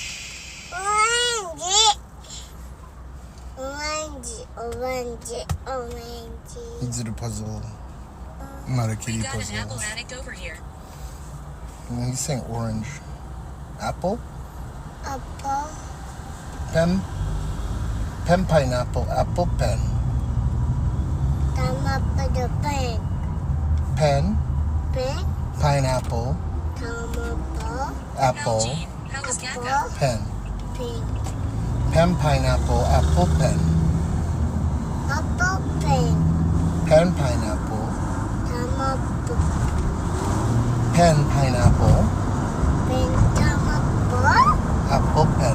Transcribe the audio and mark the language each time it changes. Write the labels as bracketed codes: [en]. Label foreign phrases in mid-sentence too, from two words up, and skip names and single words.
[en] Digital puzzle. Not a kitty We got puzzle. an apple addict over here. He's saying orange. Apple? Apple. Pen? Pen pineapple. Apple pen. Tomato pen. Pen? Pen. Pineapple. Tomato. Apple. How was Gecko? Pen. Pen. Pen pineapple. Apple pen. Apple pen. Pen pineapple. Tomato. Pen pineapple. Pen. Tomato. Apple pen.